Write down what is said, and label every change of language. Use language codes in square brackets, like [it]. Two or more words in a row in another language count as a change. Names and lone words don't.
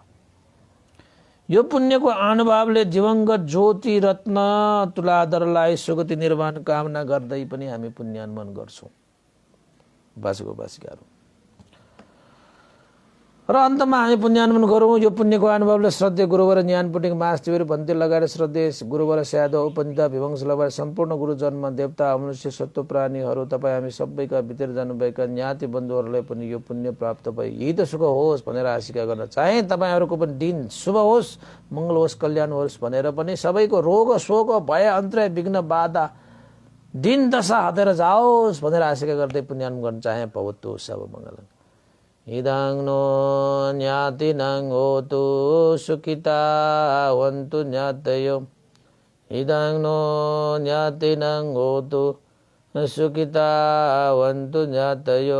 [ne] यो पुण्यको अनुभवले दिवंगत ज्योतिरत्न तुलाधरलाई सुगति निर्माण कामना गर्दै पनि हामी पुण्यानुमोदन गर्छौं उपासक उपासिकाहरू। र अन्तमा हामी पुण्यानुमोदन गरौँ। यो पुण्यको अनुभवले श्रद्धेय गुरुवर ज्ञानपुटिङ मास्टिवेर भन्ते लगाएर श्रद्धेय गुरुवर स्यादो उपनिता विवंश लगाएर सम्पूर्ण गुरुजन्म देवता मनुष्य सत्व प्राणीहरू, तपाईँ हामी सबैका भित्र जानुभएका ज्ञाति बन्धुहरूलाई पनि यो पुण्य प्राप्त भई हित सुख होस् भनेर आशिका गर्न चाहे। तपाईँहरूको पनि दिन शुभ होस्, मङ्गल होस्, कल्याण होस् भनेर पनि सबैको रोग शोक भय अन्तर्य विघ्न बाधा दिन दशा हटेर जाओस् भनेर आशिका गर्दै पुण्यानुमोदन गर्न चाहे। [pi] भवतु सब मङ्गलम्। इदं नो ज्ञातिनं होतु सुखिता वन्तु ज्ञातयो। इदं नो ज्ञातिनं होतु सुखिता वन्तु ज्ञातयो।